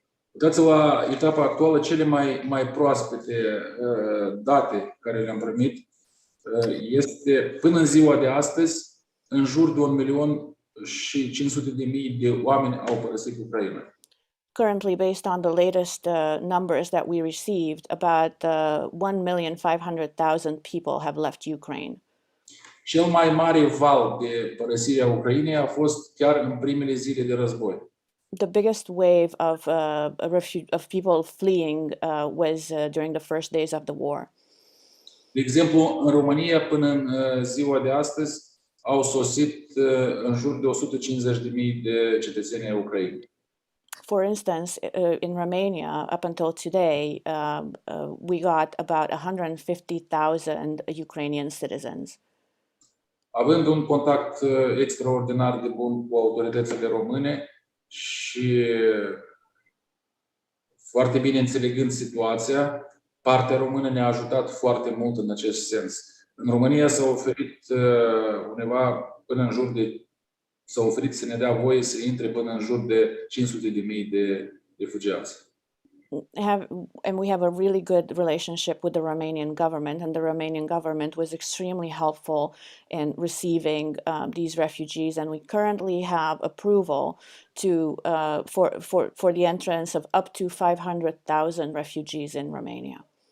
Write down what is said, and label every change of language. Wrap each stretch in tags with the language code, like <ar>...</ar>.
<ro>Uitați-vă la etapa actuală, cele mai proaspete date care le-am primit este până în ziua de astăzi în jur de 1.500.000 de oameni au părăsit Ucraina.</ro> <en>Currently, based on the latest numbers that we received, about 1,500,000 people have left Ukraine.</en> <ro>Cel mai mare val de părăsire a Ucrainei a fost chiar în primele zile de război.</ro> <en>The biggest wave of people fleeing was during the first days of the war.</en> <ro>De exemplu, în România, până în ziua de astăzi, au sosit în jur de 150.000 de cetățeni ai Ucrainei.</ro> <en>For instance, in Romania, up until today, we got about 150,000 Ukrainian citizens.</en> <ro>Având un contact extraordinar de bun cu autoritățile române și foarte bine înțelegând situația, partea română ne-a ajutat foarte mult în acest sens. În România s-a oferit undeva până în jur de s-a oferit să ne dea voie să intre până în jur de 500.000 de refugiați.</ro> <en>And we have a really good relationship with the Romanian government, and the Romanian government was extremely helpful in receiving these refugees, and we currently have approval to for the entrance of up to 500,000 refugees in Romania.</en>